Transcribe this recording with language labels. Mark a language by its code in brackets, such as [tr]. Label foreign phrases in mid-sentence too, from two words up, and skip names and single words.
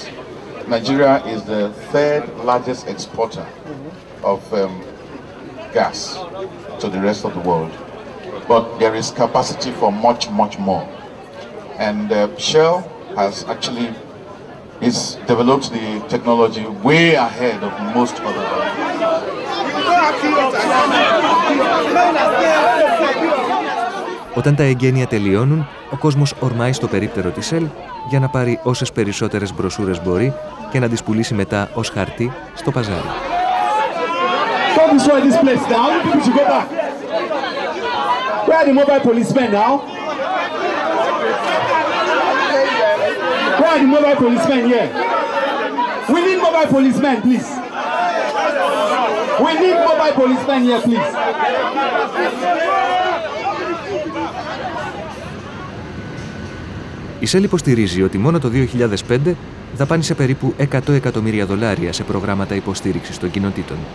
[en] Nigeria is the third largest exporter of gas to the rest of the world, but there is capacity for much, much more. And Shell has actually developed the technology way ahead of most other [el] Όταν τα εγγένεια τελειώνουν, ο κόσμος ορμάει στο περίπτερο της Shell για να πάρει όσες περισσότερες μπροσούρες μπορεί και να τις πουλήσει μετά ως χαρτί στο παζάρι. [en] Where are the mobile policemen here? We need mobile policemen, please. We need mobile policemen here, please. [el] Η Shell υποστηρίζει ότι μόνο το 2005 δαπάνησε περίπου $100 εκατομμύρια σε προγράμματα υποστήριξης των κοινοτήτων.